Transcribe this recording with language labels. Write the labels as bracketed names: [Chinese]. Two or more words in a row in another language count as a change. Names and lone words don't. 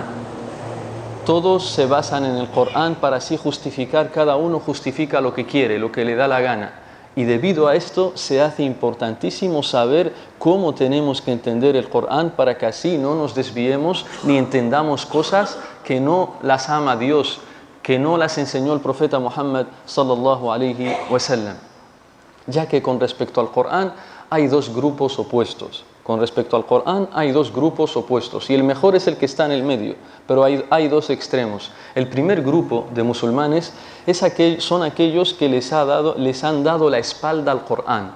[Spanish] Todos se basan en el Corán para así justificar, cada uno justifica lo que quiere, lo que le da la gana. Y debido a esto se hace importantísimo saber cómo tenemos que entender el Corán para que así no nos desviemos ni entendamos cosas que no las ama Dios, que no las enseñó el profeta Muhammad [Arabic] صلى الله عليه وسلم. [Spanish] Ya que con respecto al Corán hay dos grupos opuestos. Con respecto al Corán hay dos grupos opuestos y el mejor es el que está en el medio, pero hay dos extremos. El primer grupo de musulmanes son aquellos que les han dado la espalda al Corán.